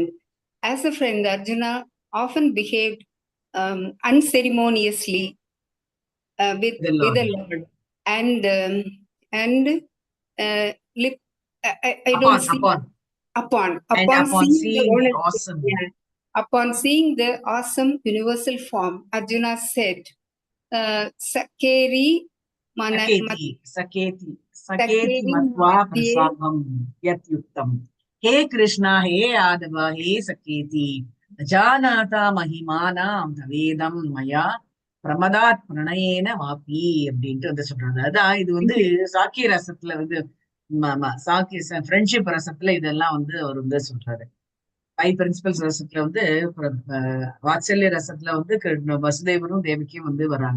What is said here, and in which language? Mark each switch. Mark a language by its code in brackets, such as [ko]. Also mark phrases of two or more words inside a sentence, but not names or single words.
[en] As a friend, Arjuna often behaved unceremoniously with the Lord and I don't see upon seeing the awesome. Yeah. Upon seeing the awesome universal form, Arjuna said, [sa] Saketi मत्वा प्रसङ्गं यत् युक्तम्. हे कृष्ण हे अदव हे सखेति जानता महिमानं तवेदं मया प्रमादात् प्रणयेन वापि [ta] அப்படின்ட்டு வந்து சொல்றாங்க. அதான் இது வந்து சாக்கிய ரசத்துல வந்து சாக்கிய ஃப்ரெண்ட்ஷிப் ரசத்துல இதெல்லாம் வந்து அவர் வந்து சொல்றாரு. 5 பிரின்சிபல்ஸ் ரசத்துல வந்து வாத்சல்ய ரசத்துல வந்து வசுதேவரும் தேவகியும் வந்து வர்றாங்க.